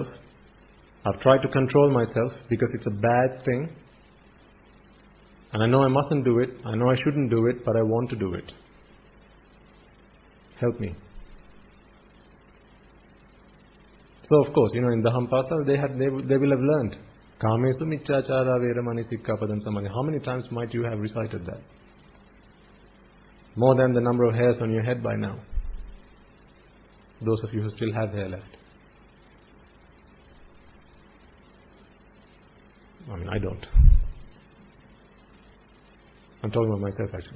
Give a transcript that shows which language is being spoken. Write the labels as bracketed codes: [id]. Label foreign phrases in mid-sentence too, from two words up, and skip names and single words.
[en] I've tried to control myself because it's a bad thing. And I know I mustn't do it. I know I shouldn't do it, but I want to do it. Help me. So of course, in Dhampasa, they will have learned. [pi] Kamesu miccachara veramani sikkapadam samadhi. [en] How many times might you have recited that? More than the number of hairs on your head by now. Those of you who still have hair left. I don't. I'm talking about myself actually.